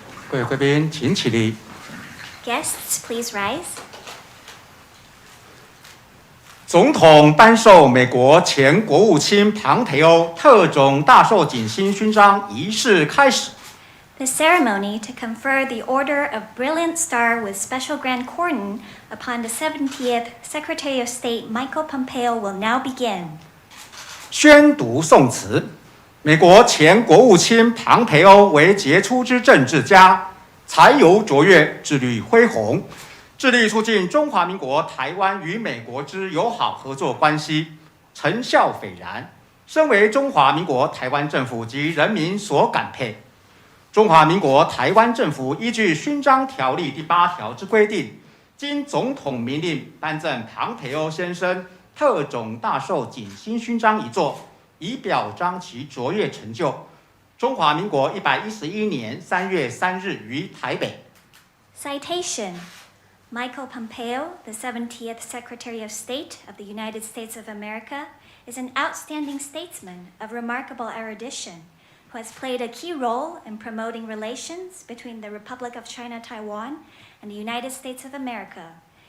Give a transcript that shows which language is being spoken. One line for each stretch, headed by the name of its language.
Chinese: 各位贵宾请起立。
English: Guests, please rise.
Chinese: 总统颁授美国前国务卿庞培欧特种大绶锦星勋章仪式开始。
English: The ceremony to confer the Order of Brilliant Star with Special Grand Cordon upon the 70th Secretary of State Michael Pompeo will now begin.
Chinese: 宣读宋词。美国前国务卿庞培欧为杰出之政治家，才游卓越，智力恢宏，致力促进中华民国台湾与美国之友好合作关系，成效斐然，深为中华民国台湾政府及人民所感佩。中华民国台湾政府依据勋章条例第8条之规定，经总统明令颁赠庞培欧先生特种大绶锦星勋章一座，以表彰其卓越成就。中华民国111年3月3日于台北。
English: Citation. Michael Pompeo, the 70th Secretary of State of the United States of America, is an outstanding statesman of remarkable erudition, who has played a key role in promoting relations between the Republic of China Taiwan and the United States of America.